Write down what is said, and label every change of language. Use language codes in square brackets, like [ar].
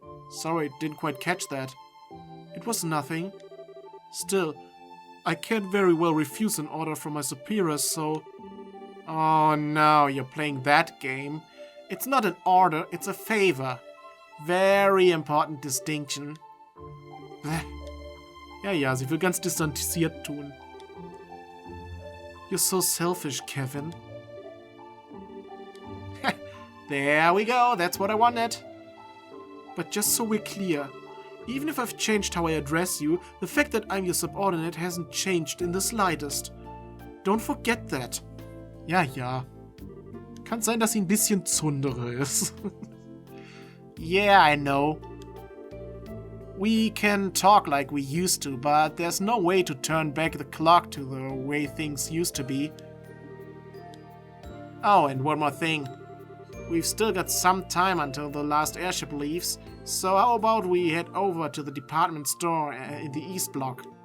[en] Sorry, didn't quite catch that. It was nothing. Still, I can't very well refuse an order from my superiors, so... Oh no, you're playing that game. It's not an order, it's a favor. Very important distinction. [de] Ja, sie will ganz distanziert tun. [en] You're so selfish, Kevin. There we go, that's what I wanted. But just so we're clear, even if I've changed how I address you, the fact that I'm your subordinate hasn't changed in the slightest. Don't forget that. [de] Ja. Kann sein, dass sie ein bisschen Zundere ist. [en] Yeah, I know. We can talk like we used to, but there's no way to turn back the clock to the way things used to be. Oh, and one more thing. We've still got some time until the last airship leaves, so how about we head over to the department store in the East Block?